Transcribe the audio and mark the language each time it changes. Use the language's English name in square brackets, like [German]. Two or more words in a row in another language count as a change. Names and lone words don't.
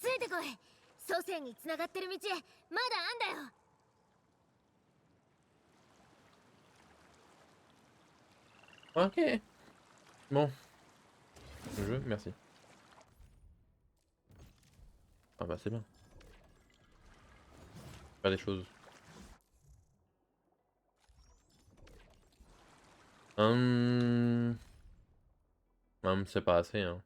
[Japanese] こい。祖先に繋がってる道まだあんだよ。 [French] Ok. Bon. Le jeu, merci. Ah bah c'est bien. Faire des choses. C'est pas assez, hein.